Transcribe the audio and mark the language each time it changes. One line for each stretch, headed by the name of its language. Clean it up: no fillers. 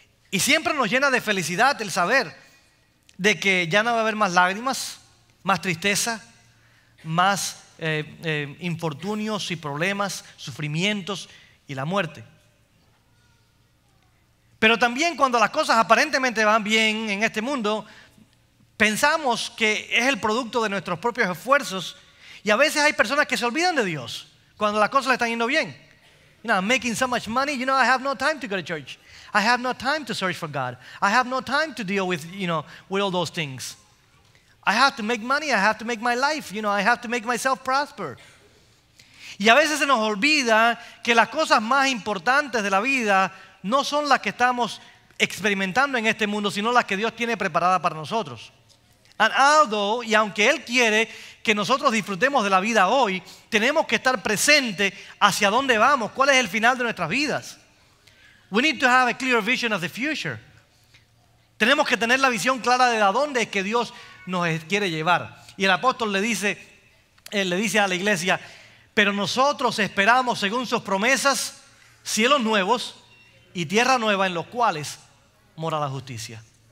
Spanish: Y siempre nos llena de felicidad el saber de que ya no va a haber más lágrimas, más tristeza, más infortunios y problemas, sufrimientos y la muerte. Pero también cuando las cosas aparentemente van bien en este mundo, pensamos que es el producto de nuestros propios esfuerzos y a veces hay personas que se olvidan de Dios cuando las cosas le están yendo bien.
English: You know, I'm making so much money, I have no time to go to church. I have no time to search for God. I have no time to deal with all those things. I have to make money, I have to make my life, I have to make myself prosper.
Spanish: Y a veces se nos olvida que las cosas más importantes de la vida no son las que estamos experimentando en este mundo, sino las que Dios tiene preparadas para nosotros. Y aunque Él quiere que nosotros disfrutemos de la vida hoy, tenemos que estar presentes hacia dónde vamos, cuál es el final de nuestras vidas.
English: We need to have a clear vision of the future.
Spanish: Tenemos que tener la visión clara de a dónde es que Dios nos quiere llevar. Y el apóstol le dice a la iglesia, pero nosotros esperamos según sus promesas cielos nuevos y tierra nueva en los cuales mora la justicia.